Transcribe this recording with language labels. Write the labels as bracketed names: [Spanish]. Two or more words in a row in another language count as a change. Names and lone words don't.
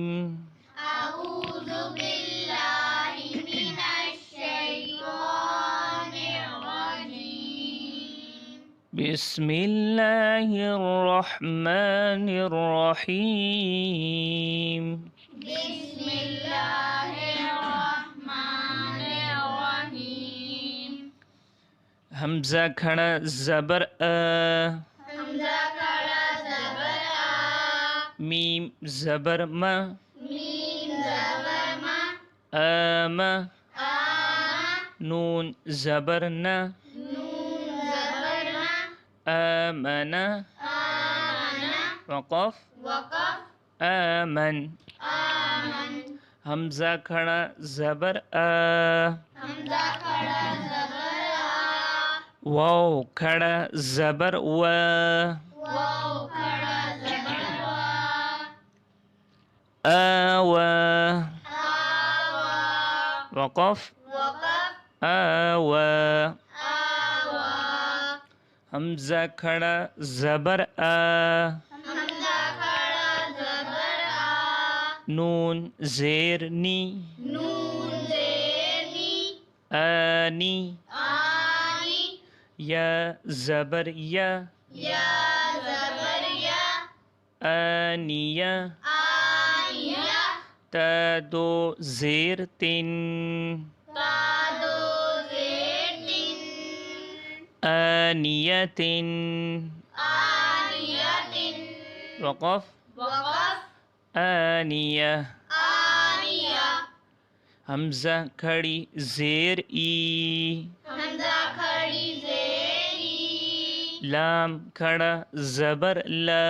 [Arabic] أعوذ بالله من الشيطان الرجيم. بسم الله الرحمن الرحيم. بسم الله الرحمن الرحيم. [Urdu] حمزہ کھڑا زبر حمزہ کھڑا زبر آ. میم زبر ما میم زبر ما. آم آ. نون زبر نا نون زبر نا. آمن آمن. وقف وقف. آمن. آمن. حمزہ کھڑا زبر حمزہ کھڑا زبر آ. واو کھڑا زبر واو کھڑا زبر وا. آوا آوا. وقف وقف. آوا. آوا. حمزہ کھڑا زبر حمزہ کھڑا زبر آ. نون زیر نی نون زیر نی. آنی. آنی. یا زبر یا یا زبر یا. آنیہ. آنیہ. تا دو زیر تن تا دو زیر تن. آنیتن. آنیۃ. وقف وقف. آنیہ. آنیہ. حمزہ کھڑی زیر ای حمزہ کھڑی زیر ای. لام کھڑا زبر لا